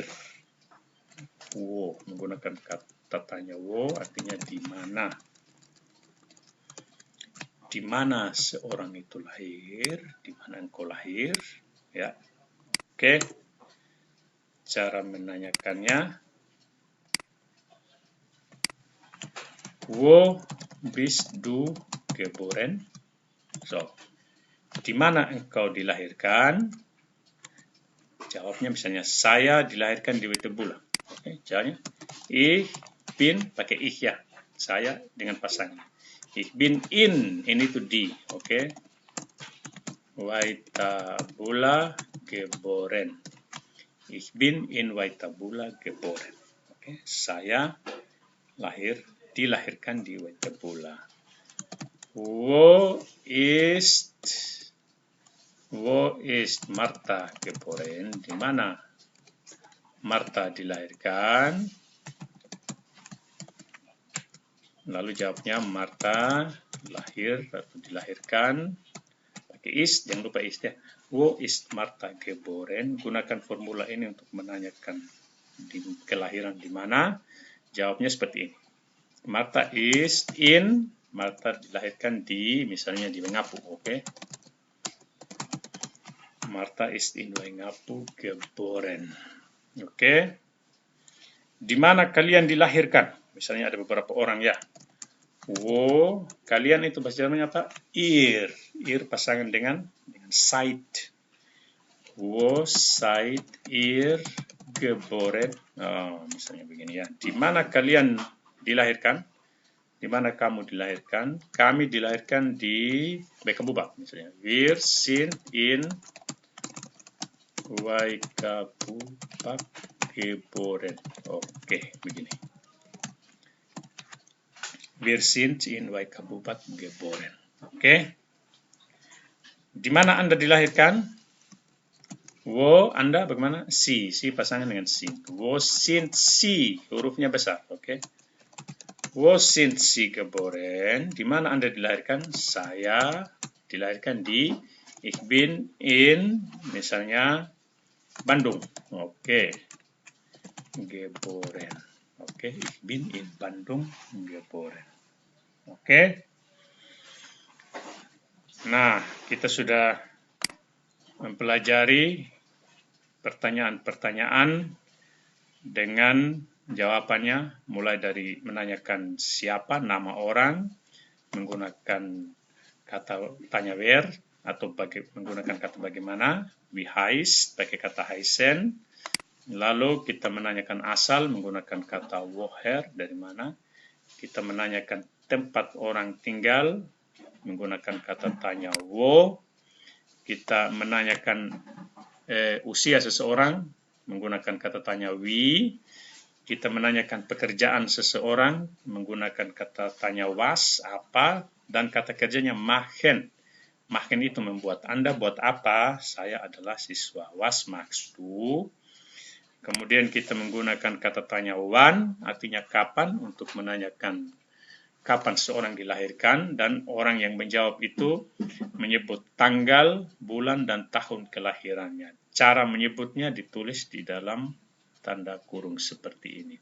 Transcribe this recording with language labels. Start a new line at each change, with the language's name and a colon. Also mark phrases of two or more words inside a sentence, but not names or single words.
Indonesian: Menggunakan kata tanya artinya di mana. Di mana seorang itu lahir? Di mana engkau lahir? Ya. Oke. Cara menanyakannya.
German: Wo bist du geboren?
Indonesian: So, di mana engkau dilahirkan? Jawabnya misalnya, saya dilahirkan di Wetebula. Oke, jawabnya,
German: ich bin,
Indonesian: pakai ich ya. Saya dengan pasangan.
German: Ich bin in
Indonesian: itu di. Oke.
German: Waitabula geboren. Ich bin in Waitabula geboren.
Indonesian: Oke, saya dilahirkan di Waitabula.
German: Wo ist Martha geboren?
Indonesian: Di mana Martha dilahirkan? Lalu jawabnya Martha lahir atau dilahirkan. Pakai ist, jangan lupa ist ya.
German: Wo ist Martha geboren?
Indonesian: Gunakan formula ini untuk menanyakan kelahiran di mana. Jawabnya seperti ini. Martha
German: ist in,
Indonesian: Martha dilahirkan di, misalnya di Wengapu, oke?
German: Martha ist in Wengapu geboren.
Indonesian: Oke. Di mana kalian dilahirkan? Misalnya ada beberapa orang ya. Wo, kalian itu bahasa Jermannya apa? Ir pasangan dengan seid.
German: Wo seid ihr geboren?
Indonesian: Oh, misalnya begini ya. Di mana kalian dilahirkan? Di mana kamu dilahirkan? Kami dilahirkan di Waikabubak misalnya.
German: Wir sind in Waikabubak geboren.
Indonesian: Oke, begini.
German: Wir sind in Waikabubak geboren.
Indonesian: Oke. Di mana Anda dilahirkan? Wo, Anda bagaimana? Si pasangan dengan si.
German: Wo sind Sie,
Indonesian: hurufnya besar, oke.
German: Wo sind Sie geboren?
Indonesian: Di mana Anda dilahirkan? Saya dilahirkan di
German: Ich bin in,
Indonesian: misalnya Bandung. Oke. Geboren.
German: Oke, Ich bin in Bandung geboren.
Indonesian: Oke. Nah, kita sudah mempelajari pertanyaan-pertanyaan dengan jawabannya, mulai dari menanyakan siapa, nama orang, menggunakan kata tanya wer, atau menggunakan kata bagaimana,
German: wie heißt,
Indonesian: pakai kata heißen. Lalu kita menanyakan asal menggunakan kata woher, dari mana. Kita menanyakan tempat orang tinggal menggunakan kata tanya wo. Kita menanyakan usia seseorang menggunakan kata tanya wie. Kita menanyakan pekerjaan seseorang menggunakan kata tanya was, apa, dan kata kerjanya machen. Machen itu membuat. Anda buat apa? Saya adalah siswa.
German: Was machst du?
Indonesian: Kemudian kita menggunakan kata tanya wann, artinya kapan, untuk menanyakan kapan seorang dilahirkan, dan orang yang menjawab itu menyebut tanggal, bulan, dan tahun kelahirannya. Cara menyebutnya ditulis di dalam tanda kurung seperti ini.